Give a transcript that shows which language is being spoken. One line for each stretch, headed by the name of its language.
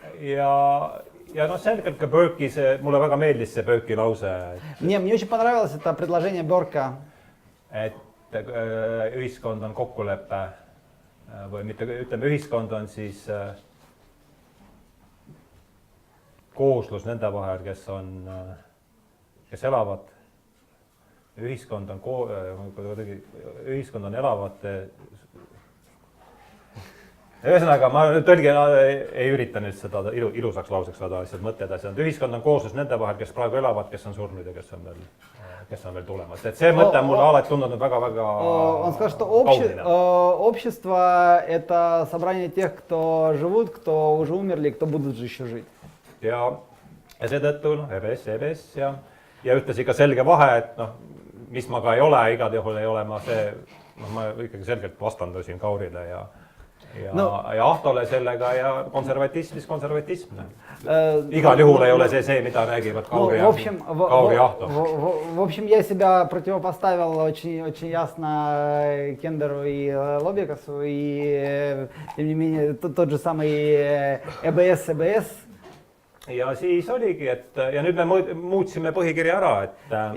Estonian: Ja selgelt ka Burke'i, mulle väga meeldis see Burke'i lause.
Russian: Мне очень понравилось это предложение Burke'a.
Estonian: Et ühiskond on kokkulepe või mitte, ütleme, ühiskond on siis kooslus nende vahel, kes elavad. Ühiskond on elavate. Ühesõnaga, ma tõlgin ei ürita nüüd seda ilusaks lauseks saada asjad mõtted asjad. Ühiskond on kooslus nende vahel, kes praegu elavad, kes on surnud ja kes on veel tulemas. Et see mõte on mulle alati tundunud väga-väga
Russian: Он сказал, что общество – это собрание тех, кто живут, кто уже умерли, кто будут же еще жить.
Estonian: Ja seetõttu EBS ja ütlesin ka selge vahe, et mis ma ka ei ole, igal juhul ei ole ma see, ma ikkagi selgelt vastandusin Kaurile ja Ahtole sellega ja konservatism. Igal juhul ei ole see, mida räägivad Kauri ja Ahto.
Russian: В общем, я себя противопоставил очень ясно Кендеру и Лобякасу, и тем не менее тот же самый EBS.
Estonian: Ja siis oligi, et ja nüüd me muutsime põhikirja ära, et